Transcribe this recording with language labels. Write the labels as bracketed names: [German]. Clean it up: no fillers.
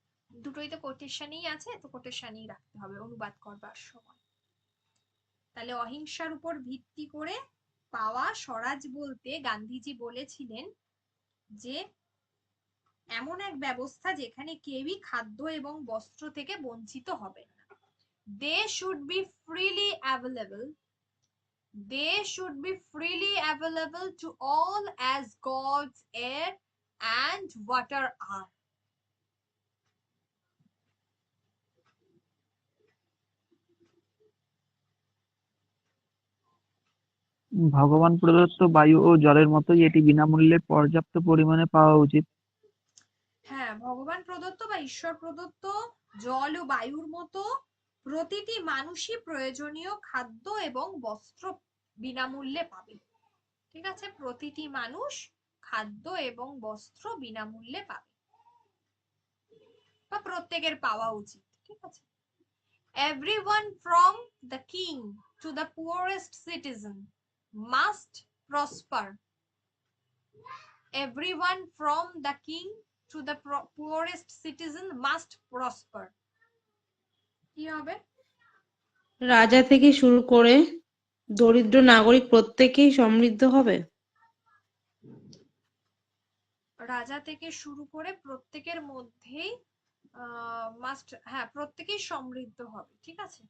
[Bangla] দুটোই তো কোটেশনই আছে, তো কোটেশনই রাখতে হবে অনুবাদ করবার সময়। তাহলে অহিংসার উপর ভিত্তি করে পাওয়া স্বরাজ বলতে গান্ধীজি বলেছিলেন যে এমন এক ব্যবস্থা যেখানে কেউই খাদ্য এবং বস্ত্র থেকে বঞ্চিত হবে না। [English] They should be freely available. They should be freely available to all as God's air and water are. [Bangla] ভগবান প্রদত্ত বায়ু ও জলের মতোই এটি বিনামূল্যে পর্যাপ্ত পরিমাণে পাওয়া উচিত। হ্যাঁ ভগবান প্রদত্ত বা ঈশ্বর প্রদত্ত জল ও বায়ুর মতো প্রতিটি মানুষই প্রয়োজনীয় খাদ্য এবং বস্ত্র বিনামূল্যে পাবে, ঠিক আছে? প্রতিটি মানুষ খাদ্য এবং বস্ত্র বিনামূল্যে পাবে বা প্রত্যেকের পাওয়া উচিত, ঠিক আছে? [English] Everyone from the king to the poorest citizen must prosper. Everyone from the king to the poorest citizen must prosper. [Bangla] কি হবে? রাজা থেকে শুরু করে দরিদ্র নাগরিক প্রত্যেকেই সমৃদ্ধ হবে। রাজা থেকে শুরু করে প্রত্যেকের মধ্যেই মাস্ট, হ্যাঁ প্রত্যেকেই সমৃদ্ধ হবে, ঠিক আছে?